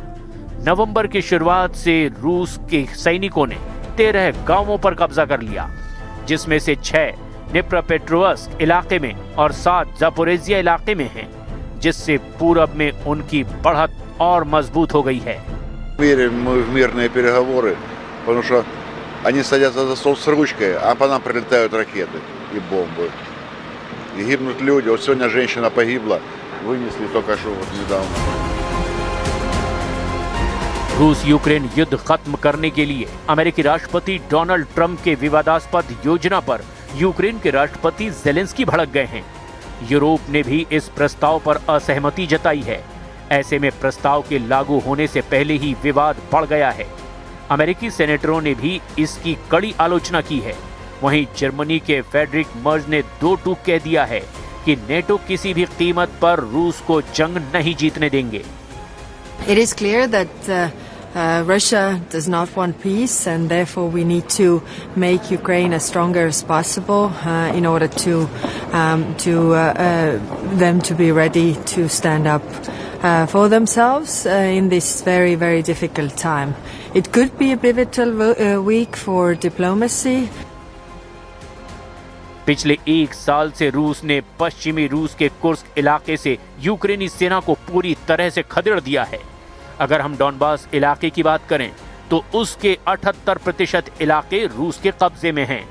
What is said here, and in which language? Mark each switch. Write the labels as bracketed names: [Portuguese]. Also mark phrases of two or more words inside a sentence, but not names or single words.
[Hindi] नवंबर की शुरुआत से रूस के सैनिकों ने 13 गांवों पर कब्जा कर लिया, जिसमें से 6 निप्रोपेट्रोव्स्क इलाके में और 7 जापोरेजिया इलाके में हैं, जिससे पूरब में उनकी बढ़त और मजबूत हो गई है। [Russian] Верим мы в мирные переговоры, потому что они садятся за стол с ручкой, а по нам прилетают ракеты и бомбы. И гибнут люди. Вот сегодня женщина погибла, вынесли только что вот недавно. [Hindi] रूस यूक्रेन युद्ध खत्म करने के लिए अमेरिकी राष्ट्रपति डोनाल्ड ट्रंप के विवादास्पद योजना पर यूक्रेन के राष्ट्रपति ज़ेलेंस्की भड़क गए हैं। यूरोप ने भी इस प्रस्ताव पर असहमति जताई है। ऐसे में प्रस्ताव के लागू होने से पहले ही विवाद बढ़ गया है। अमेरिकी सेनेटरों ने भी इसकी कड़ी आलोचना की है। वहीं जर्मनी के फेडरिक मर्ज ने 2 टूक कह दिया है कि नेटो किसी भी कीमत पर रूस को जंग नहीं जीतने देंगे। [English] It is clear that Russia does not want peace, and therefore we need to make Ukraine as stronger as possible in order to them to be ready to stand up for themselves in this very, very difficult time. It could be a pivotal week for diplomacy. [Hindi] पिछले 1 साल से रूस ने पश्चिमी रूस के कुर्स्क इलाके से यूक्रेनी सेना को पूरी तरह से खदेड़ दिया है। अगर हम डॉनबास इलाके की बात करें तो उसके 78% इलाके रूस के कब्जे में हैं।